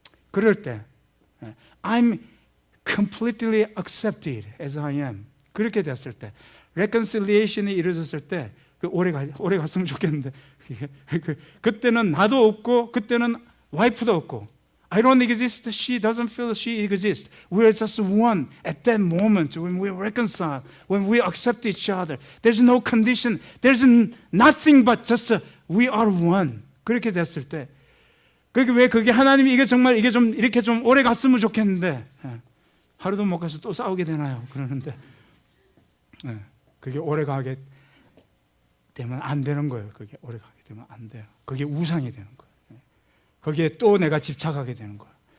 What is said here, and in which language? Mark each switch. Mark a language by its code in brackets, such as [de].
[ko] 그럴 때 [en] I'm completely accepted as I am. [ko] 그렇게 됐을 때, reconciliation이 이루어졌을 때 오래 갔으면 좋겠는데 그때는 나도 없고 그때는 와이프도 없고 [en] I don't exist, she doesn't feel she exists. We're just one at that moment when we reconcile, when we accept each other. There's no condition, there's nothing but just we are one. [ko] 그렇게 됐을 때, 왜 그게 하나님이 이게 정말 이게 좀 이렇게 좀 오래 갔으면 좋겠는데 하루도 못 가서 또 싸우게 되나요? 그러는데 그게 오래 가게 되면 안 되는 거예요. 그게 오래 가게 되면 안 돼요. 그게 우상이 되는 거예요. 거기에 또 내가 집착하게 되는 거예요.